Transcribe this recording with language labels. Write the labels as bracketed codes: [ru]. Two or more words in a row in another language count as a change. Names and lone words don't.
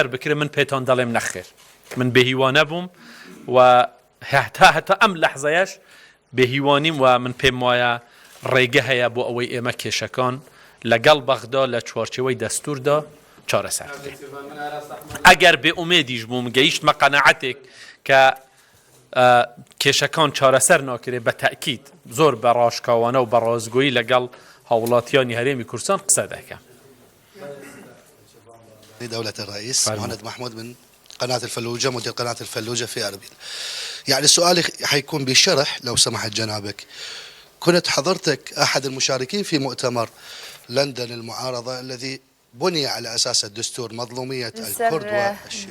[ckb] بکرێ، من پێتان دەڵێم نەخێر، من بێهیوا نەبووم و هەتا ئەم لەحزەیەش بێهیوانیم و من پێم وایە ڕێگە هەیە بۆ ئەوەی ئێمە کێشەکان لەگەڵ بەغدا لە چوارچێوەی دەستوردا چارەسەر بکەین ئەگەر بێ ئومێدیش بووم گەیشتمە قەنەعەتێک کە کێشەکان چارەسەر ناکرێت بە تەکید زۆر بە ڕاشکاوانە و بە ڕازگۆیی لەگەڵ هاوڵاتیانی هەرێمی کوردستان قسە دەکەم. [ar] دولة الرئيس مهند محمود من قناة الفلوجة مدير قناة الفلوجة في أربيل. يعني سؤالي حيكون بشرح لو سمحت جنابك. كنت حضرتك أحد المشاركين في مؤتمر لندن المعارضة الذي بني على أساس الدستور مظلومية الكرد والشيعة.